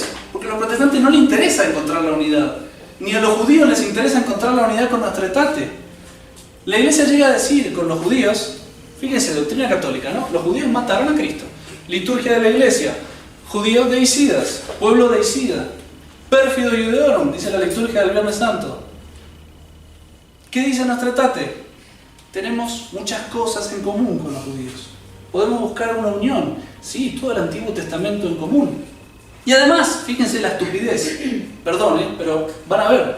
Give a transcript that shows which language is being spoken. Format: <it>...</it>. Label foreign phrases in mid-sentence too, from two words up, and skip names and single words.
<es>Porque a los protestantes no les interesa encontrar la unidad. Ni a los judíos les interesa encontrar la unidad con Nostretate. La iglesia llega a decir con los judíos, fíjense, doctrina católica, ¿no? Los judíos mataron a Cristo. Liturgia de la iglesia. Judíos deicidas, pueblo deicida.</es> <la>Pérfido Iudeorum,</la> <es>dice la liturgia del Viernes Santo. ¿Qué dice Nostretate? Tenemos muchas cosas en común con los judíos. Podemos buscar una unión. Sí, todo el Antiguo Testamento en común. Y además, fíjense la estupidez. Perdón, pero van a ver.</es>